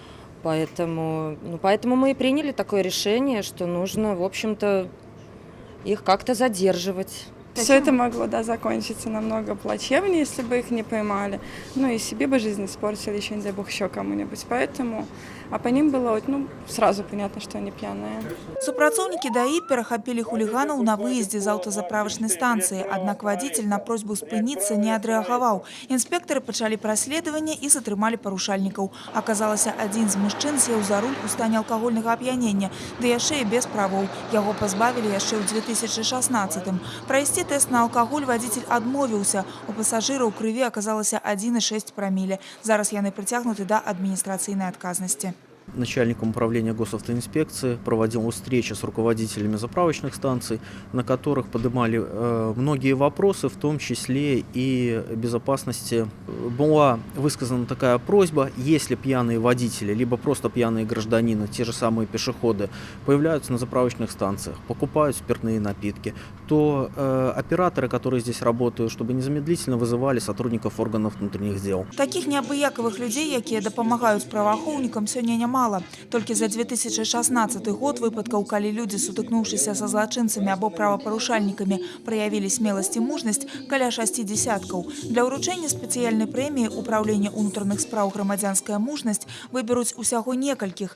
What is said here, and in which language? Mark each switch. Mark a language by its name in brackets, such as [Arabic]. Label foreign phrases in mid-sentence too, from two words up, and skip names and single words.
[Russian] Поэтому мы и приняли такое решение, что нужно, в общем-то, их как-то задерживать. Все это могло, закончиться намного плачевнее, если бы их не поймали. И себе бы жизнь испортили, еще, не дай бог, еще кому-нибудь. Поэтому, по ним было сразу понятно, что они пьяные. [Belarusian] Супрацоўнікі ДАИ перахапілі хуліганаў на выездзе з аўтазаправачнай станцыі. Аднак вадзіцель на просьбу спыніцца не адрэагаваў. Інспектары пачалі праследаванне і затрымалі парушальнікаў. Аказалася, адзін з мужчын сеў за руль у стане алкагольнага ап'янення, ды яшчэ і без правоў. Яго пазбавілі яшчэ ў 2016-м. Прайсці тест на алкаголь вадзіцель адмовіўся. У пасажыра ў крыві аказалася 1,6 праміле. Зараз яны прыцягнуты да адміністрацыйнай адказнасці. [Russian] Начальником управления госавтоинспекции проводил встречи с руководителями заправочных станций, на которых поднимали многие вопросы, в том числе и безопасности. Была высказана такая просьба: если пьяные водители, либо просто пьяные гражданины, те же самые пешеходы, появляются на заправочных станциях, покупают спиртные напитки, то операторы, которые здесь работают, чтобы незамедлительно вызывали сотрудников органов внутренних дел. [Belarusian] Таких неабыякавых людзей, якія дапамагаюць праваахоўнікам, сёння няма. Толькі за 2016 год выпадкаў, калі людзі, сутыкнуўшыся са злачынцамі або правапарушальнікамі, праявілі смеласць і мужнасць, каля 6 десяткаў. Для ўручэння спецыяльнай прэміі Управлення ўнутраных спраў «Грамадзянская мужнасць» выберуць усяго некалькіх.